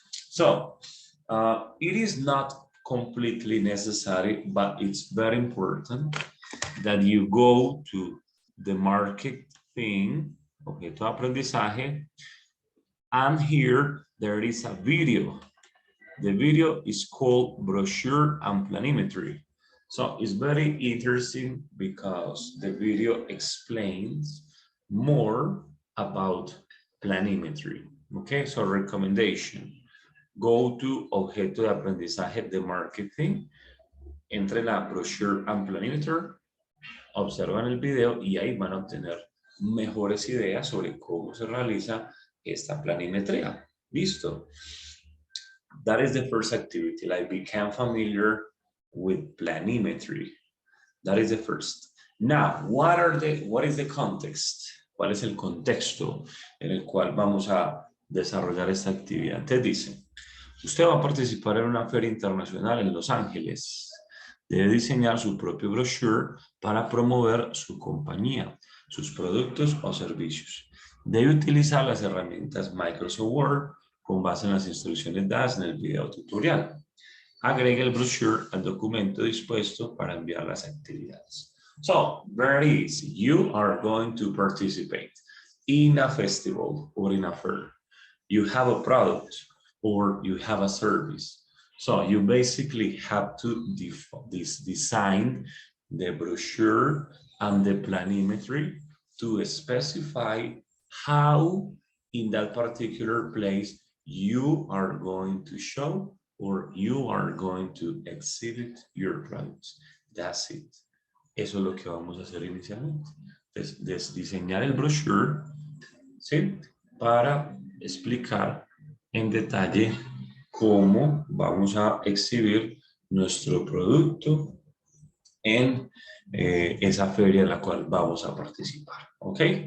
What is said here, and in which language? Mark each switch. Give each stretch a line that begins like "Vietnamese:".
English: So it is not completely necessary, but it's very important that you go to the market thing,
Spanish: objeto de aprendizaje,
English: and here there is a video. The video is called Brochure and Planimetry. So it's very interesting because the video explains more about planimetry. Okay, so recommendation. Go to
Spanish: objeto de aprendizaje de marketing, entre la brochure and planimeter, observan el video y ahí van a obtener mejores ideas sobre cómo se realiza esta planimetría. Listo.
English: That is the first activity, like become familiar with planimetry. That is the first. Now, what is the context?
Spanish: ¿Cuál es el contexto en el cual vamos a desarrollar esta actividad? Te dice, usted va a participar en una feria internacional en Los Ángeles. Debe diseñar su propio brochure para promover su compañía, sus productos o servicios. Debe utilizar las herramientas Microsoft Word con base en las instrucciones dadas en el video tutorial. Agrega el brochure al documento dispuesto para enviar las actividades.
English: So, there it is. You are going to participate in a festival or in a fair. You have a product or you have a service. So you basically have to design the brochure and the planimetry to specify how in that particular place you are going to show or you are going to exhibit your products. That's it.
Spanish: Eso es lo que vamos a hacer inicialmente. Entonces, diseñar el brochure, ¿sí? Para explicar en detalle cómo vamos a exhibir nuestro producto en esa feria en la cual vamos a participar, ¿ok?